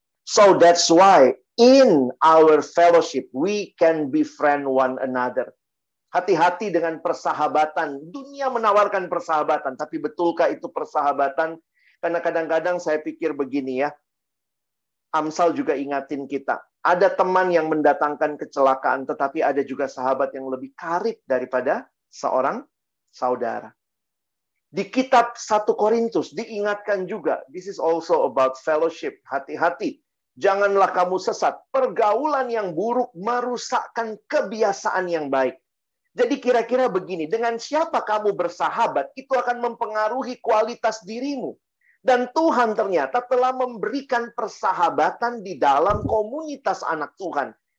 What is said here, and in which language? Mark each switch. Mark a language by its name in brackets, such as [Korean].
[English] So that's why in our fellowship we can befriend one another. [Indonesian] Hati-hati dengan persahabatan. Dunia menawarkan persahabatan, tapi betulkah itu persahabatan? Karena kadang-kadang saya pikir begini ya. Amsal juga ingatin kita. Ada teman yang mendatangkan kecelakaan, tetapi ada juga sahabat yang lebih karib daripada seorang saudara. Di kitab 1 Korintus diingatkan juga, [English] this is also about fellowship. [Indonesian] Hati-hati, janganlah kamu sesat. Pergaulan yang buruk merusakkan kebiasaan yang baik. Jadi kira-kira begini, dengan siapa kamu bersahabat, itu akan mempengaruhi kualitas dirimu. Dan Tuhan ternyata telah memberikan persahabatan di dalam komunitas anak Tuhan.